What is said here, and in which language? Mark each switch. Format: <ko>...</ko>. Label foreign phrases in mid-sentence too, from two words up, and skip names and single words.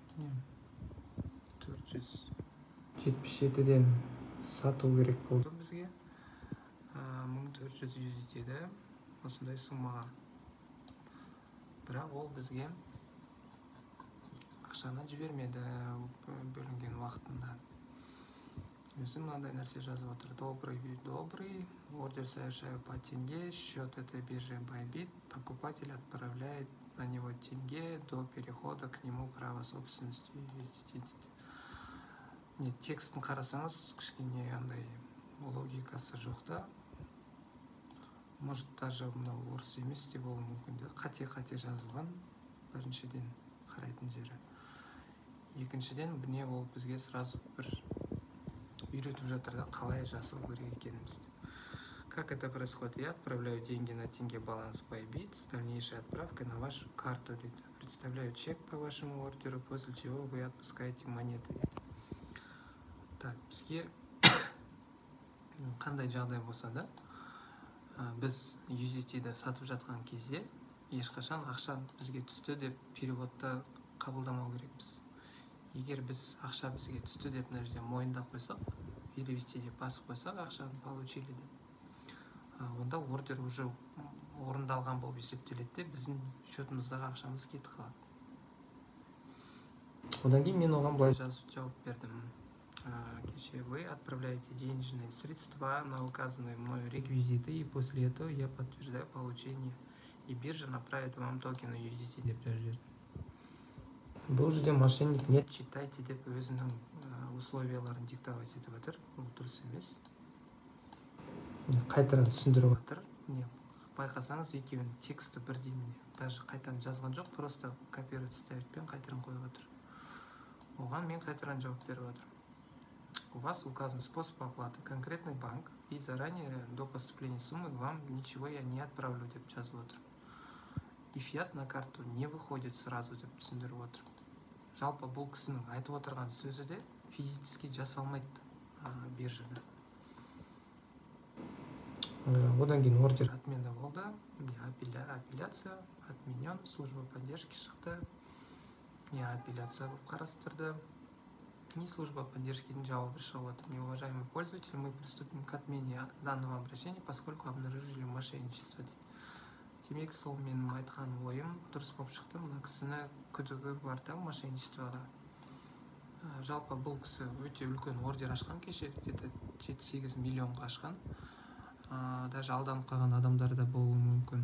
<kk>477-ден сату керек болды бізге. 1400 USD осындай суммаға. Бірақ ол бізге ақшаны жібермеді бөлінген уақытында. Өзі мынандай нәрсе жазып отыр.</kk> <ru>Добрый, ордер совершаю по тенге, счет этой биржи Bybit, покупатель отправляет на него тенге до перехода к нему права собственности.</ru> <kk>Текстін қарасаңыз, кішкене андай логикасы жоқ та.</kk> <ru>Может, даже</ru> <kk>орыс емес те болуы мүмкін. Қате жазылған, біріншіден қарайтын жері. Екіншіден, бұне ол бізге сразу бір үйретіп жатыр да, қалай жасау керек екенімізді.</kk> <ru>Как это происходит? Я отправляю деньги на тенге баланс Bybit с дальнейшей отправкой на вашу карту. Представляю чек по вашему ордеру, после чего вы отпускаете монеты. Так,</ru> <kk>бізге қандай жағдай болса да, біз USDT-де сатып жатқан кезде ешқашан ақша бізге түсті деп переводта қабылдамау керекпіз. Егер біз ақша бізге түсті деп мына жерде мойындап қойсақ, перевести деп басып қойсақ, ақшаны получили деп, онда ордер уже орындалған болып есептеледі де, біздің счетымыздағы ақшамыз кетіп қалады. Одан кейін мен оған былай жауап бердім.</kk> <ru>Кеше вы отправляете денежные средства на указанные мною реквизиты, и после этого я подтверждаю получение, и биржа направит вам токены USDT</ru> <kk>деп жазып. Бұл жерде</kk> <ru>мошенник не читайте</ru> <kk>деп өзінің условияларын диктовать етіп отыр. Бұл дұрыс емес. Қайтадан түсіндіріп отыр. Байқасаңыз, екеуінің тексті бірдей міне. Даже қайтадан жазған жоқ,</kk> <ru>просто копировать</ru> <kk>ставитпен қайтадан қойып отыр. Оған мен қайтадан жауап беріп отыр.</kk> <ru>У вас указан способ оплаты, конкретный банк, и заранее до поступления суммы вам ничего я не отправлю</ru> <kk>деп жазып отыр.</kk> <ru>И фиат на карту не выходит сразу</ru> <kk>деп түсіндіріп отыр. Жалпы бұл кісінің айтып отырған сөзі де физически жасалмайды биржада. Одан кейін ордер отмена болды,</kk> <ru>апелляция отменен, служба поддержки</ru> <kk>шықты, не апелляция болып қарастырды, не</kk> <ru>служба поддержкидің</ru> <kk>жауабы шығып отыр.</kk> <ru>Неуважаемый пользователь, мы приступим к отмене данного обращения, поскольку обнаружили мошенничество дейді.</ru> <kk>Демек, сол менің айтқан ойым дұрыс болып шықты. Мына кісіні күдігі бар да мошенничествоға. Жалпы бұл кісі өте үлкен ордер ашқан кеше, где-то 7-8 миллионға ашқан. Даже алданып қалған адамдар да болуы мүмкін.</kk>